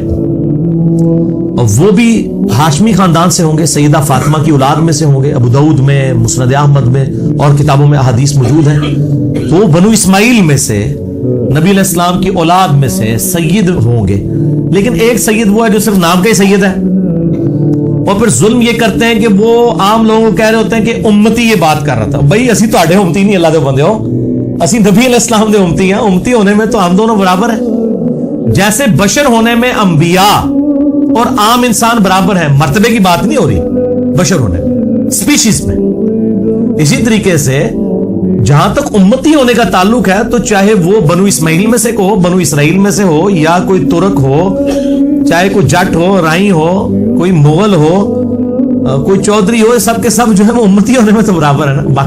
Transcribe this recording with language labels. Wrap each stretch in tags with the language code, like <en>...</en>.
<ur>اور وہ بھی ہاشمی خاندان سے ہوں گے, سیدہ فاطمہ کی اولاد میں سے ہوں گے, ابو داؤد میں, مسند احمد میں اور کتابوں میں احادیث موجود ہیں. تو بنو اسماعیل میں سے نبی علیہ السلام کی اولاد میں سے سید ہوں گے. لیکن ایک سید وہ ہے جو صرف نام کا ہی سید ہے, اور پھر ظلم یہ کرتے ہیں کہ وہ عام لوگوں کو کہہ رہے ہوتے ہیں کہ امتی یہ بات کر رہا تھا.</ur> <pa>بھائی اسی تو آڈے امتی نہیں, اللہ دے بندے ہو, اسی نبی علیہ السلام دے امتی ہیں.</pa> <ur>امتی ہونے میں تو ہم دونوں برابر ہیں. جیسے بشر ہونے میں انبیاء اور عام انسان برابر ہیں, مرتبے کی بات نہیں ہو رہی بشر ہونے میں, اسپیشیز میں. اسی طریقے سے جہاں تک امتی ہونے کا تعلق ہے تو چاہے وہ بنو اسماعیل میں سے ہو, بنو اسرائیل میں سے ہو, یا کوئی ترک ہو, چاہے کوئی جٹ ہو, رائی ہو, کوئی مغل ہو, کوئی چودھری ہو, سب کے سب جو ہے وہ امتی ہونے میں تو برابر ہے نا.</ur>